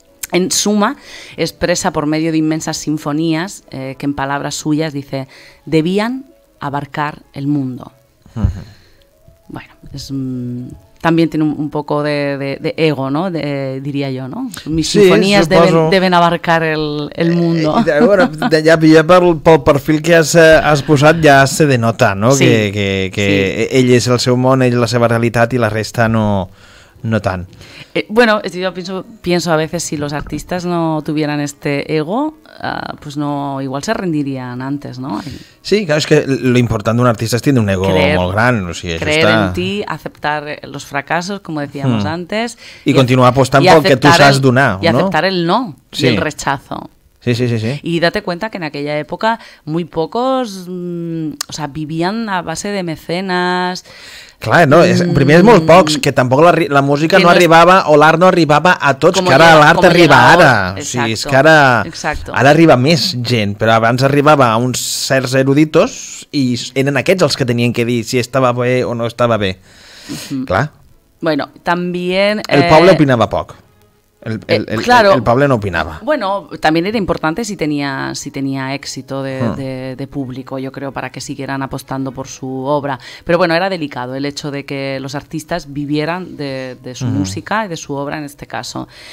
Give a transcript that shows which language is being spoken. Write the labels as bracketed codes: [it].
[es] En suma, expresa por medio de inmensas sinfonías que en palabras suyas dice, debían abarcar el mundo. Bueno, también tiene un poco de ego, ¿no? Diría yo, ¿no? Mis sinfonías deben abarcar el mundo. [ca] Bueno, ja pel perfil que has posat ja se denota, ¿no? Sí, que ell és el seu món, ell la seva realitat i la resta no tan. [es] Bueno, yo pienso a veces si los artistas no tuvieran este ego, pues no, igual se rendirían antes, ¿no? Sí, claro, es que lo importante de un artista es tener un ego muy grande. [ca] O sigui, [es] creer en ti, aceptar los fracasos, como decíamos antes. Y continuar apostando por el que tú sabes donar, ¿no? Y aceptar el no y el rechazo. Sí. Y date cuenta que en aquella época muy pocos, o sea, vivían a base de mecenas. [ca] Clar, no, primer és molt pocs, que tampoc la música no arribava, o l'art no arribava a tots, que ara l'art arriba ara. O sigui, és que ara arriba més gent, però abans arribava a uns certs eruditos i eren aquests els que tenien que dir si estava bé o no estava bé. Clar. [es] Bueno, también... [ca] El poble opinava poc. [es] Claro, el Pablo no opinaba. Bueno, también era importante si tenía éxito de público, yo creo, para que siguieran apostando por su obra. Pero bueno, era delicado el hecho de que los artistas vivieran de su música y de su obra en este caso.